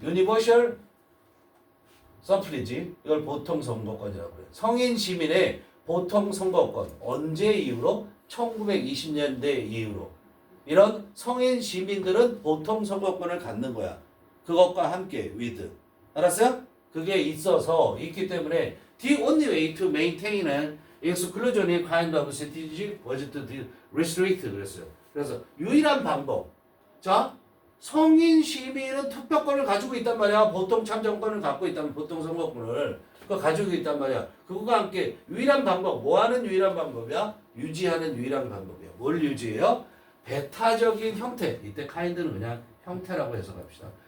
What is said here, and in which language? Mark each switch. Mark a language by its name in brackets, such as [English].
[Korean] 유니버셜 서프리지. 이걸 보통 선거권이라고 그래. 성인 시민의 보통 선거권. 언제 이후로? 1920년대 이후로. 이런 성인 시민들은 보통 선거권을 갖는 거야. 그것과 함께 with. 알았어요? 그게 있기 때문에 [English] the only way to maintain an exclusionary kind of citizenship was to restrict [Korean] 그랬어요. 그래서 유일한 방법. 자, 성인 시민은 투표권을 가지고 있단 말이야. 보통 참정권을 갖고 있다면 보통 선거권을 그거 가지고 있단 말이야. 그거와 함께 유일한 방법. 뭐 하는 유일한 방법이야? 유지하는 유일한 방법이야. 뭘 유지해요? 배타적인 형태. 이때 kind는 그냥 형태라고 해석합시다.